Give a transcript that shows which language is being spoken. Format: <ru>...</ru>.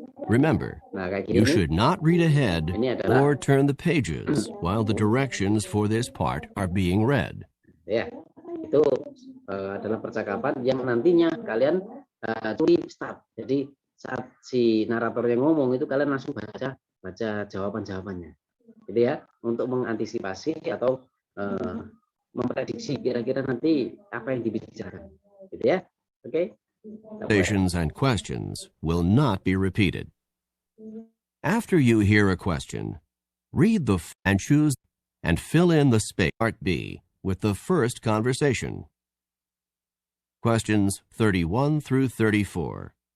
<en>Remember, you should not read ahead or turn the pages while the directions for this part are being read.</en> <id>Ya, itu adalah percakapan yang nantinya kalian curi start. Jadi saat si naratornya ngomong itu kalian langsung baca jawaban-jawabannya. Jadi ya, untuk mengantisipasi atau memprediksi kira-kira nanti apa yang dibicarakan. Gitu ya. Oke.</id> <en>Stations and questions will not be repeated. After you hear a question, read and choose and fill in the space. Part B with the first conversation. Questions 31 through 34.</en>